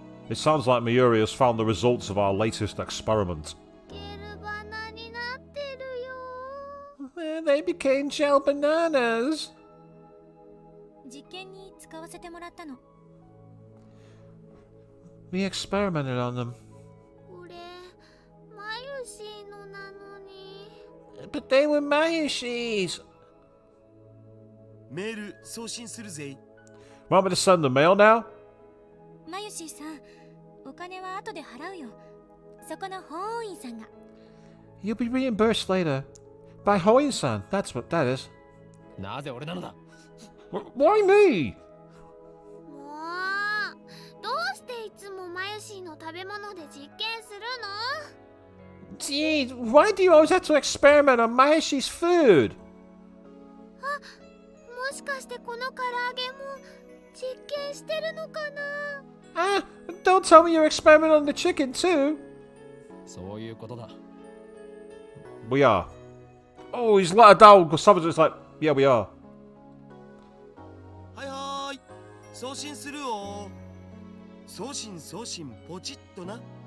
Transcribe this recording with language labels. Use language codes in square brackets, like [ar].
[en] It sounds like Mayuri has found the results of our latest experiment. [ja] ゲルバナになってるよ [en] They became gel bananas. [ja] 実験に使わせてもらったの。 [en] We experimented on them. [ja] これマユシーのなのに [en] But they were Mayushi's. [ja] メール送信するぜ。 [en] Want me to send the mail now? [ja] マユシーさん、お金は後で払うよ。そこの法院さんが。 [en] You'll be reimbursed later. By Hoin-san, that's what that is. [ja] なぜ俺なのだ？ [en] Why me? [ja] もうどうしていつもマユシーの食べ物で実験するの [en] Gee, why do you always have to experiment on Mayushi's food? [ja] もしかしてこの唐揚げも実験してるのかな [en] Ah, don't tell me you're experimenting on the chicken too. [ja] そういうことだ。 [en] We are. Oh, he's let her down because Savage's like, yeah, we are. [ja] はいはーい。送信するよ。送信ポチッとな。